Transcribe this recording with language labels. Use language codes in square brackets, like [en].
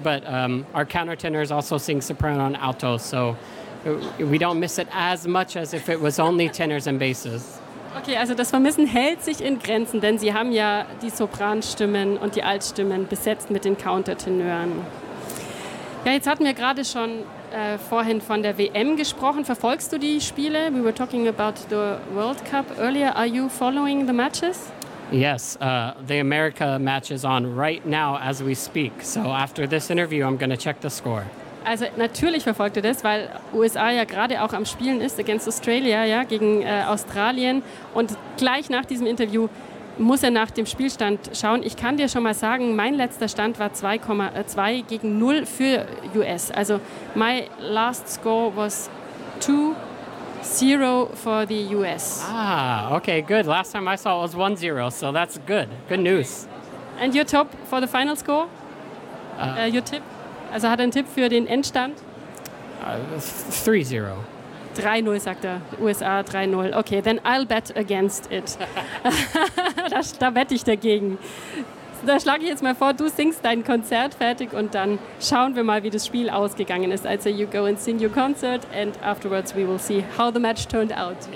[en] But our countertenors also sing soprano and alto, so we don't miss it as much as if it was only tenors and basses. [de] Okay, also das Vermissen hält sich in Grenzen, denn sie haben ja die Sopranstimmen und die Altstimmen besetzt mit den Countertenören. Ja, jetzt hatten wir gerade schon vorhin von der WM gesprochen. Verfolgst du die Spiele? [en] We were talking about the World Cup earlier. Are you following the matches? Yes, the America match is on right now as we speak. So after this interview, I'm going to check the score. [de] Also natürlich verfolgt ihr das, weil USA ja gerade auch am Spielen ist [en] against Australia, [de] ja, gegen Australien. Und gleich nach diesem Interview muss er nach dem Spielstand schauen. Ich kann dir schon mal sagen, mein letzter Stand war 2 gegen 0 für US. [en] Also my last score was 2-0 for the US. Ah, okay, good. Last time I saw it was 1-0, so that's good. Good news. And your top for the final score? Your tip? [de] Also hat er einen Tipp für den Endstand? [en] 3-0. [de] 3-0, sagt er. [en] USA 3-0. Okay, then I'll bet against it. [de] da wette ich dagegen. Da schlage ich jetzt mal vor, du singst dein Konzert fertig und dann schauen wir mal, wie das Spiel ausgegangen ist. [en] Also you go and sing your concert and afterwards we will see how the match turned out.